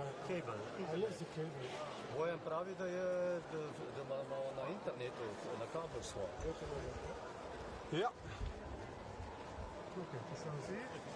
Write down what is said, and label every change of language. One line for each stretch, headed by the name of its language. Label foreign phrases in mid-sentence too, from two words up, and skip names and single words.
English: cable? It's the cable.
Slovenian: Bojan pravi, da imamo na internetu, na kabel svoj.
Dutch: Ja. Oké, dat staan ze hier.